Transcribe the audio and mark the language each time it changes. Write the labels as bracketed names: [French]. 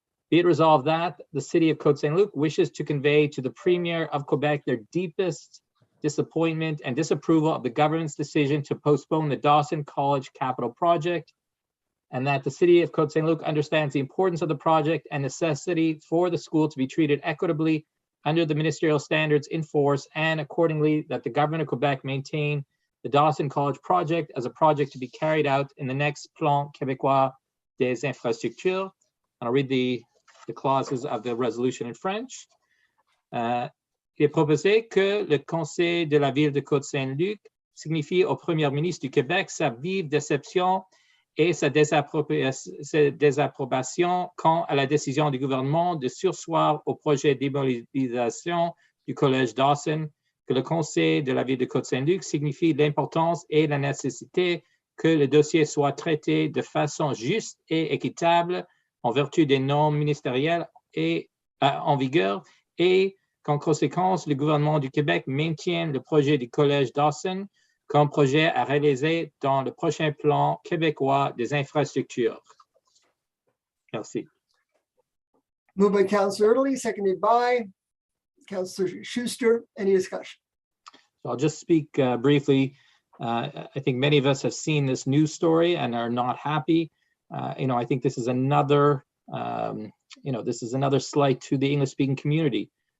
[English] Be it resolved that the City of Côte Saint-Luc wishes to convey to the Premier of Quebec their deepest disappointment and disapproval of the government's decision to postpone the Dawson College capital project, and that the City of Côte Saint-Luc understands the importance of the project and necessity for the school to be treated equitably under the ministerial standards in force, and accordingly that the government of Quebec maintain the Dawson College project as a project to be carried out in the next Plan Québécois des Infrastructures. And I'll read the clauses of the resolution in French. [French] Il est proposé que le conseil de la ville de Côte Saint-Luc signifie au Premier ministre du Québec sa vive déception et sa désapprobation quant à la décision du gouvernement de surseoir au projet d'immobilisation du collège Dawson, que le conseil de la ville de Côte Saint-Luc signifie l'importance et la nécessité que le dossier soit traité de façon juste et équitable en vertu des normes ministérielles en vigueur, et qu'en conséquence, le gouvernement du Québec maintienne le projet du collège Dawson comme projet à réaliser dans le prochain plan québécois des infrastructures. Merci. [English] Moved by Councillor Erdely, seconded by Councillor Schuster. Any discussion? So I'll just speak briefly. I think many of us have seen this news story and are not happy. I think this is another, this is another slight to the English-speaking community.